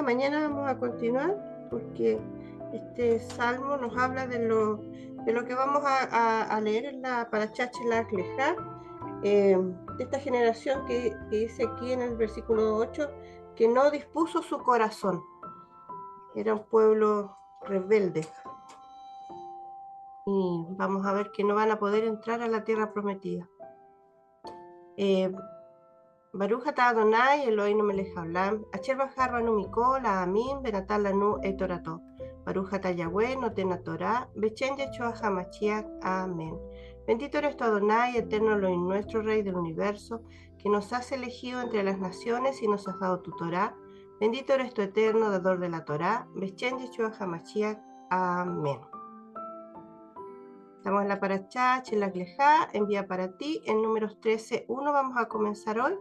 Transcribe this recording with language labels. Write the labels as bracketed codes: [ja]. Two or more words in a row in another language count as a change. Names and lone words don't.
[es] Mañana vamos a continuar porque este salmo nos habla de lo que vamos a leer en la Parashat Shelach Lejá, de esta generación que dice aquí en el versículo 8, que no dispuso su corazón. Era un pueblo rebelde. Y vamos a ver que no van a poder entrar a la tierra prometida. [he] ברוך אתה אדוני אלוהינו מלך העולם, אשר בחר בנו מכל העמים ונתן לנו את תורתו. ברוך אתה יהוה נותן התורה, בשם ישוע המשיח. [es] Amén. Bendito eres tú, Adonai, eterno Elohim, nuestro Rey del universo, que nos has elegido entre las naciones y nos has dado tu Torah. Bendito eres tú, eterno dador de la Torah, [he] בשם ישוע המשיח. [es] Amén. Estamos en la Parashat Shelach Lejá, envía para ti, en números 13:1 vamos a comenzar hoy.